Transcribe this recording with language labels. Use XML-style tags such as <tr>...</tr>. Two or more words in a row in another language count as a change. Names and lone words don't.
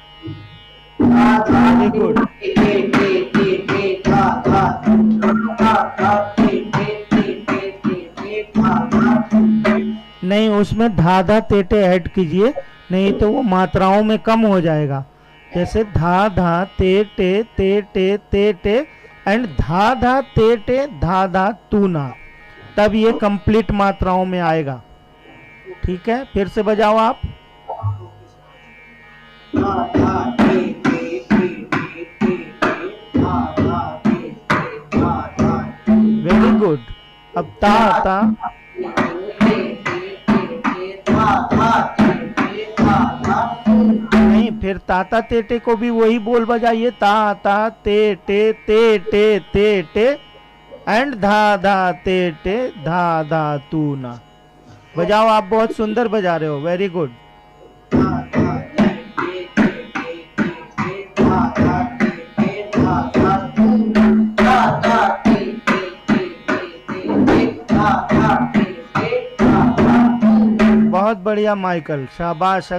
<en>very good.</en> <hi>नहीं, उसमें धा धा तेटे ऐड कीजिए, नहीं तो वो मात्राओं में कम हो जाएगा। जैसे धा धा ते टे एंड धा धा ते धा धा तू ना, तब ये कंप्लीट मात्राओं में आएगा। ठीक है, फिर से बजाओ आप।</hi> <en>very good.</en> <hi>अब ता नहीं, फिर ताता तेटे को भी वही बोल बजाइए, ता ता ते टे एंड धा धा ते धा धा तू ना। बजाओ, आप बहुत सुंदर बजा रहे हो,</hi> <en>very good.</en> <hi>बहुत बढ़िया माइकल, शाबाश।</hi>